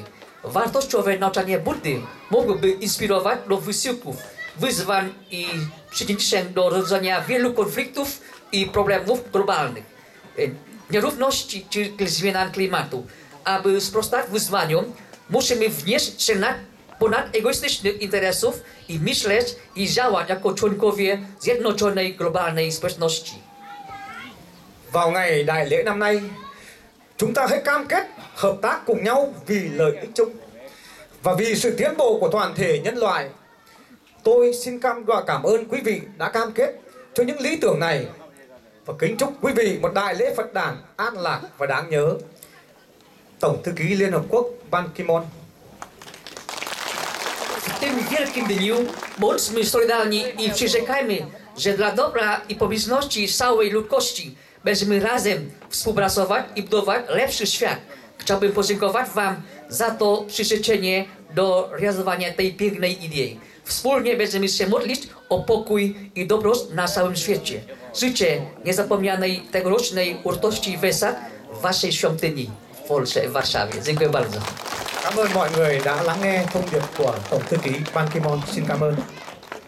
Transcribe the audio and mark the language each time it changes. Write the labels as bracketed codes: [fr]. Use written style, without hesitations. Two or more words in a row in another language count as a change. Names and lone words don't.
[pl] Wartościowe nauczanie Buddy mogłoby inspirować do wysiłków, wyzwań i przyczynić się do rozwiązania wielu konfliktów i problemów globalnych, nierówności czy zmian klimatu. Aby sprostać wyzwaniom, musimy wznieść się nad ponad egoistycznych interesów i myśleć i działać jako członkowie zjednoczonej globalnej społeczności. [vi] Vào ngày đại lễ năm nay, chúng ta hãy cam kết hợp tác cùng nhau vì lợi ích chung và vì sự tiến bộ của toàn thể nhân loại. Tôi xin cảm ơn quý vị đã cam kết cho những lý tưởng này và kính chúc quý vị một đại lễ Phật đản an lạc và đáng nhớ. Tổng thư ký Liên Hợp Quốc Ban Ki-moon. [pl] W tym wielkim dniu bądźmy solidarni i przyrzekajmy, że dla dobra i pomyślności całej ludzkości będziemy razem współpracować i budować lepszy świat. Chciałbym podziękować Wam za to przyrzeczenie do realizowania tej pięknej idei. Wspólnie będziemy się modlić o pokój i dobroć na całym świecie. Życzę niezapomnianej tegorocznej uroczystości Wesak w Waszej świątyni w Polsce, w Warszawie. Dziękuję bardzo. [vi] Cảm ơn mọi người đã lắng nghe thông điệp của Tổng thư ký Ban Ki-moon. Xin cảm ơn.